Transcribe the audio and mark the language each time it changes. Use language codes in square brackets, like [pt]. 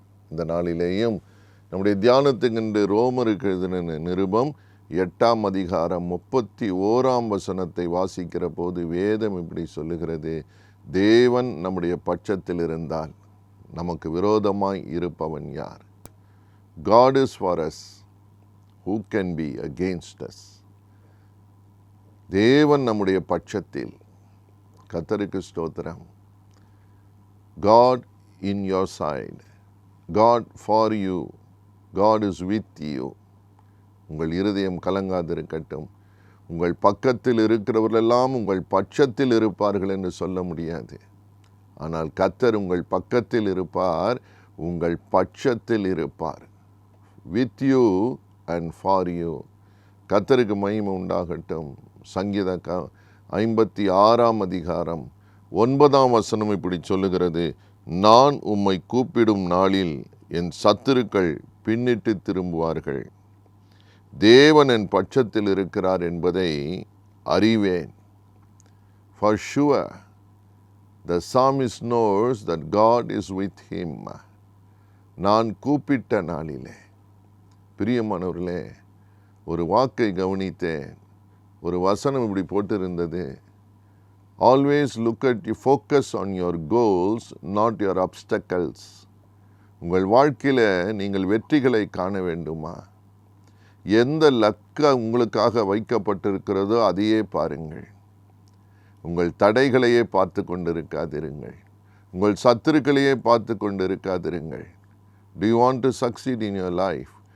[ta] இந்த நாளிலேயும் நம்முடைய தியானத்துக்கென்று ரோமருக்கு எழுதின நிருபம் 8ஆம் அதிகாரம் 31ஆம் வசனத்தை வாசிக்கிற போது வேதம் இப்படி சொல்லுகிறது: தேவன் நம்முடைய பட்சத்தில் இருந்தால் நமக்கு விரோதமாய் இருப்பவன் யார்? [en] God is for us, who can be against us? [ta] தேவன் நம்முடைய பட்சத்தில். கர்த்தருக்கு ஸ்தோத்திரம். [en] God in your side, God for you, God is with you. [ta] உங்கள் இருதயம் கலங்காதிருக்கட்டும். உங்கள் பக்கத்தில் இருக்கிறவர்களெல்லாம் உங்கள் பட்சத்தில் இருப்பார்கள் என்று சொல்ல முடியாது. ஆனால் கர்த்தர் உங்கள் பக்கத்தில் இருப்பார், உங்கள் பட்சத்தில் இருப்பார். [en] with you and for you. [ta] கர்த்தருக்கு மகிமை உண்டாகட்டும். சங்கீத 56ஆம் அதிகாரம் 9ஆம் வசனம் இப்படி சொல்லுகிறது: நான் உம்மை கூப்பிடும் நாளில் என் சத்துருக்கள் பின்னிட்டு திரும்புவார்கள். தேவன் என் பட்சத்தில் இருக்கிறார் என்பதை அறிவேன். [en] For sure, the psalmist knows that God is with him. [ta] நான் கூப்பிட்ட நாளிலே. பிரியமானவர்களே, ஒரு வாக்கை கவனித்தேன். ஒரு வசனம் இப்படி போட்டிருந்தது: [en] always look at you, focus on your goals, not your obstacles. [ta] உங்கள் வாழ்க்கையில் நீங்கள் வெற்றிகளை காண வேண்டுமா? எந்த லக்க உங்களுக்காக வைக்கப்பட்டிருக்கிறதோ அதையே பாருங்கள். உங்கள் தடைகளையே பார்த்து கொண்டிருக்காதிருங்கள். உங்கள் சத்துருக்களையே பார்த்து கொண்டிருக்காதிருங்கள். [en] Do you want to succeed in your life?